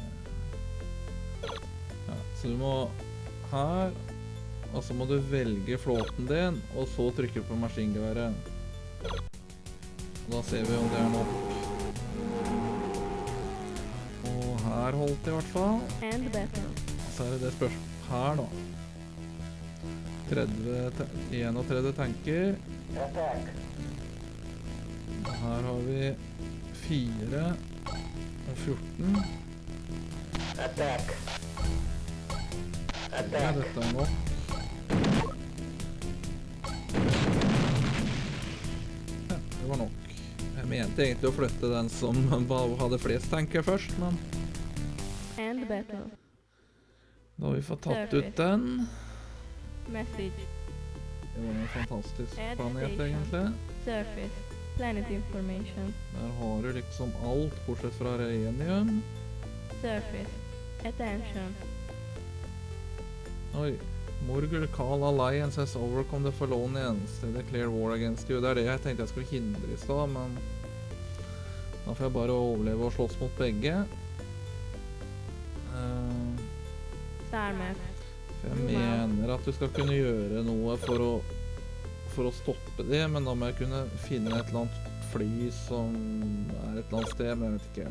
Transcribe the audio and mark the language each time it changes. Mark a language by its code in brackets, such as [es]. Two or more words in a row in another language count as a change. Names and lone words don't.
[no] Ja, så du må her, og så må du velge flåten din, og så trykke på maskingeværet. Da ser vi om det er nok. Og her holdt det i hvert fall. [en] And battle. [no] Så er det det spørsmålet her da. 31 tanker. Og her har vi 4 og 14. Ja, dette er nok. Ja, det var nok. Jeg mente egentlig å flytte den som hadde flest tanker først, men [en] And battle. [no] da har vi fått tatt ut den. [en] Message. [no] Det var en fantastisk [en] Add planet station. [no] egentlig. [en] Surface. Planet information. [no] Der har du liksom alt, bortsett fra Rhenium. [en] Surface. Attention. [no] Oi. [en] Morgul Kal Alliance has overcome the Falonians. They declare war against you. [no] Det er det jeg tenkte jeg skulle hindre i stad, men da får jeg bare overleve og slåss mot begge. [en] Starmap. [no] For jeg mener at du skal kunne gjøre noe for å stoppe det, men da må jeg kunne finne et eller annet fly som er et eller annet sted, men jeg vet ikke.